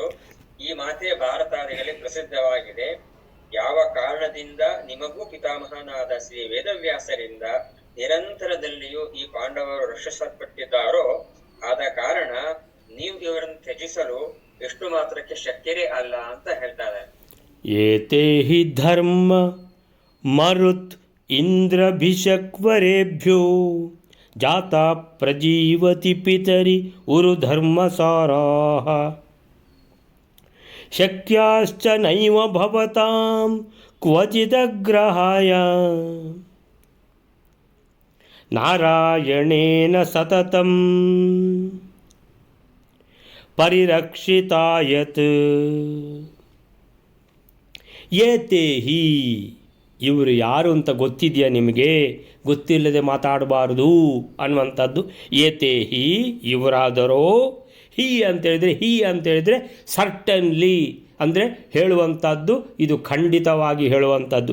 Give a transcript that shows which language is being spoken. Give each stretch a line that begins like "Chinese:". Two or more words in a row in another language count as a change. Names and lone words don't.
Kannada: ಈ ಮಾತೆ ಭಾರತಾದಿಗಳಲ್ಲಿ ಪ್ರಸಿದ್ಧವಾಗಿದೆ. ಯಾವ ಕಾರಣದಿಂದ ನಿಮಗೂ ಪಿತಾಮಹನಾದ ಶ್ರೀ ವೇದವ್ಯಾಸರಿಂದ ನಿರಂತರದಲ್ಲಿಯೂ ಈ ಪಾಂಡವರು ರಕ್ಷಿಸಲ್ಪಟ್ಟಿದ್ದಾರೋ ಆದ ಕಾರಣ ನೀವು ಇವರನ್ನು ತ್ಯಜಿಸಲು ಎಷ್ಟು ಮಾತ್ರಕ್ಕೆ ಶಕ್ಯರೇ ಅಲ್ಲ ಅಂತ ಹೇಳ್ತಾರೆ.
Sanskrit: ಏತೇ ಹಿ ಧರ್ಮ ಮರುತ್ ಇಂದ್ರಭಿಷಕ್ವರೇಭ್ಯೋ ಜಾತಾ ಪ್ರಜೀವತಿ ಪಿತರಿ ಉರು ಧರ್ಮಸಾರಾಃ ಶಕ್ಯಾಶ್ಚ ನೈವ ಭವತಾಂ ಕ್ವಚಿದಗ್ರಹಾಯ ನಾರಾಯಣೇನ ಸತತಂ ಪರಿರಕ್ಷಿತಾಯತ್. ಏತೇ ಹಿ,
Kannada: ಇವರು ಯಾರು ಅಂತ ಗೊತ್ತಿದೆಯಾ ನಿಮಗೆ? ಗೊತ್ತಿಲ್ಲದೆ ಮಾತಾಡಬಾರ್ದು ಅನ್ನುವಂಥದ್ದು.
Sanskrit: ಏತೇ ಹಿ,
Kannada: ಇವರಾದರೋ. ಹಿ ಅಂತೇಳಿದರೆ ಸರ್ಟನ್ಲಿ ಅಂದರೆ ಹೇಳುವಂಥದ್ದು, ಇದು ಖಂಡಿತವಾಗಿ ಹೇಳುವಂಥದ್ದು.